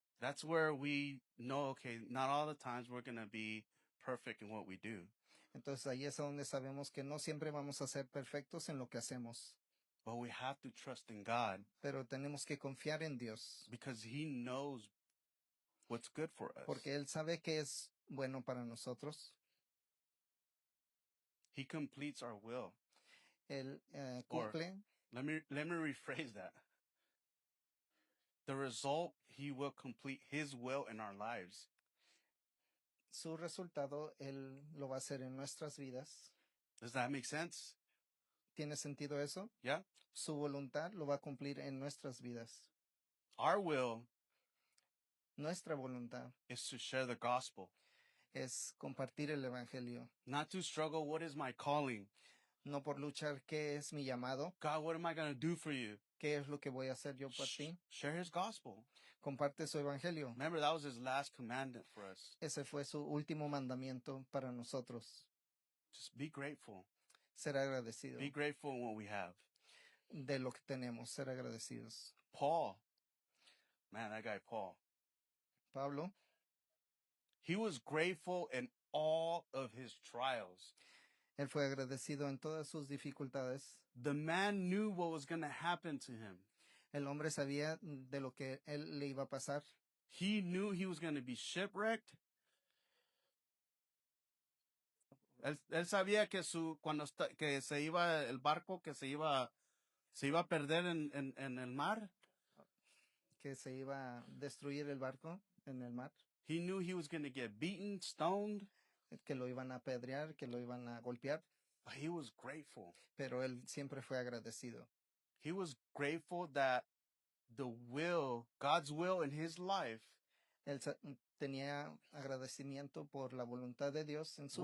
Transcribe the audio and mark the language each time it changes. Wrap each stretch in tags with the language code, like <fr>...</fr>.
<en>That's where we know, okay, not all the times we're going to be perfect in what we do.</en> <es>Entonces ahí es donde sabemos que no siempre vamos a ser perfectos en lo que hacemos.</es> <en>But we have to trust in God</en> <es>Pero tenemos que confiar en Dios,</es> <en>because He knows what's good for us.</en> <es>porque Él sabe que es bueno para nosotros.</es> <en>He completes our will.</en> <es>Él</es> <en>Or-</en> <es>cumple,</es> <en>Let me rephrase that. The result, He will complete His will in our lives.</en> <es>su resultado, Él lo va a hacer en nuestras vidas.</es> <en>Does that make sense?</en> <es>¿Tiene sentido eso?</es> <en>Yeah?</en> <es>Su voluntad lo va a cumplir en nuestras vidas.</es> <en>Our will</en> <es>Nuestra voluntad</es> <en>is to share the gospel,</en> <es>es compartir el evangelio,</es> <en>not to struggle. What is my calling?</en> <es>no por luchar qué es mi llamado,</es> <en>God, what am I going to do for you?</en> <es>qué es lo que voy a hacer yo por ti.</es> <en>Share His gospel.</en> <es>Comparte su evangelio.</es> <en>Remember, that was His last commandment for us.</en> <es>Ese fue su último mandamiento para nosotros.</es> <en>Just be grateful.</en> <es>Ser agradecido</es> <en>Be grateful in what we have.</en> <es>de lo que tenemos, ser agradecidos.</es> <en>Paul, man, that guy Paul,</en> <es>Pablo,</es> <en>he was grateful in all of his trials.</en> <es>él fue agradecido en todas sus dificultades.</es> <en>The man knew what was going to happen to him.</en> <es>El hombre sabía de lo que él le iba a pasar.</es> <en>He knew he was going to be shipwrecked.</en> <es>Él sabía que que se iba el barco, que se iba a perder en el mar. Que se iba a destruir el barco en el mar,</es> <en>He knew he was going to get beaten, stoned,</en> <es>que lo iban a apedrear, que lo iban a golpear,</es> <en>but he was grateful.</en> <es>pero él siempre fue agradecido.</es> <en>He was grateful that God's will in his life</en> <es>Él tenía agradecimiento por la voluntad de Dios en su</es>